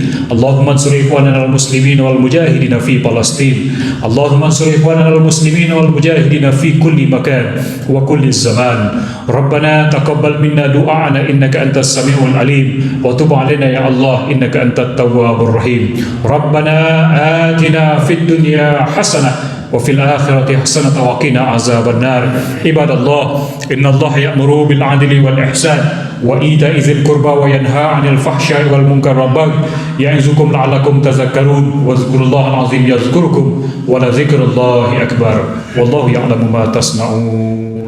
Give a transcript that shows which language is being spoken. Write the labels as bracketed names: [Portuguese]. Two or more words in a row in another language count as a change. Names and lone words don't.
[Arabic] اللهم انصر إخواننا المسلمين والمجاهدين في فلسطين. اللهم انصر إخواننا المسلمين والمجاهدين في كل مكان وكل زمان. ربنا تقبل منا دعاءنا إنك أنت السميع العليم وتب علينا يا الله إنك أنت التواب الرحيم. ربنا آتنا في الدنيا حسنة وفي الآخرة حسنة وقنا عذاب النار. عباد الله، إن الله يأمر بالعدل والإحسان وإيتاء ذي القربى وينهى عن الفحشاء والمنكر والبغي يعظكم لعلكم تذكرون واذكروا الله العظيم يذكركم ولذكر الله أكبر والله يعلم ما تصنعون.